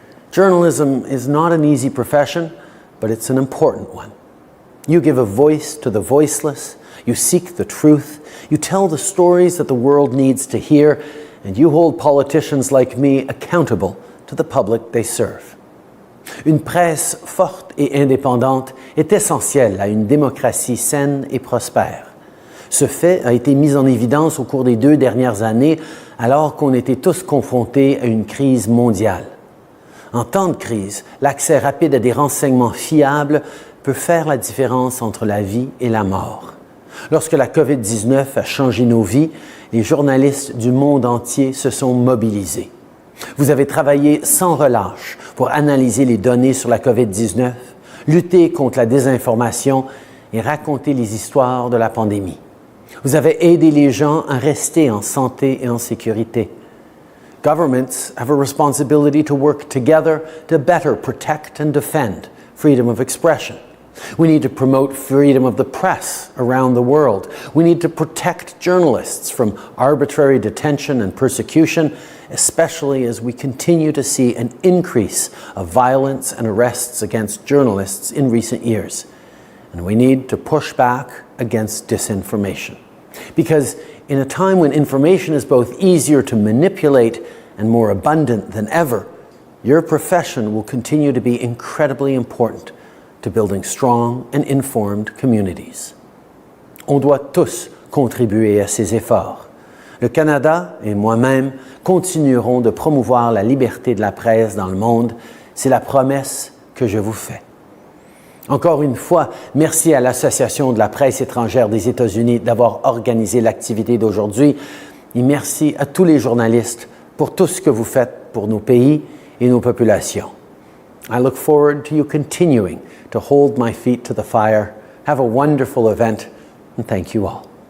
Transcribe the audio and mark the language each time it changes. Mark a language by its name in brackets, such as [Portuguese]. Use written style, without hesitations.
[English] Journalism is not an easy profession, but it's an important one. You give a voice to the voiceless, you seek the truth, you tell the stories that the world needs to hear, and you hold politicians like me accountable to the public they serve. [French] Une presse forte et indépendante est essentielle à une démocratie saine et prospère. Ce fait a été mis en évidence au cours des 2 dernières années alors qu'on était tous confrontés à une crise mondiale. En temps de crise, l'accès rapide à des renseignements fiables peut faire la différence entre la vie et la mort. Lorsque la COVID-19 a changé nos vies, les journalistes du monde entier se sont mobilisés. Vous avez travaillé sans relâche pour analyser les données sur la COVID-19, lutter contre la désinformation et raconter les histoires de la pandémie. Vous avez aidé les gens à rester en santé et en sécurité. [English] Governments have a responsibility to work together to better protect and defend freedom of expression. We need to promote freedom of the press around the world. We need to protect journalists from arbitrary detention and persecution, especially as we continue to see an increase of violence and arrests against journalists in recent years. And we need to push back against disinformation. Because in a time when information is both easier to manipulate and more abundant than ever, your profession will continue to be incredibly important to building strong and informed communities. [French] On doit tous contribuer à ces efforts. Le Canada et moi-même continuerons de promouvoir la liberté de la presse dans le monde. C'est la promesse que je vous fais. Encore une fois, merci à l'Association de la presse étrangère des États-Unis d'avoir organisé l'activité d'aujourd'hui et merci à tous les journalistes pour tout ce que vous faites pour nos pays et nos populations. [English] I look forward to you continuing to hold my feet to the fire. Have a wonderful event, and thank you all.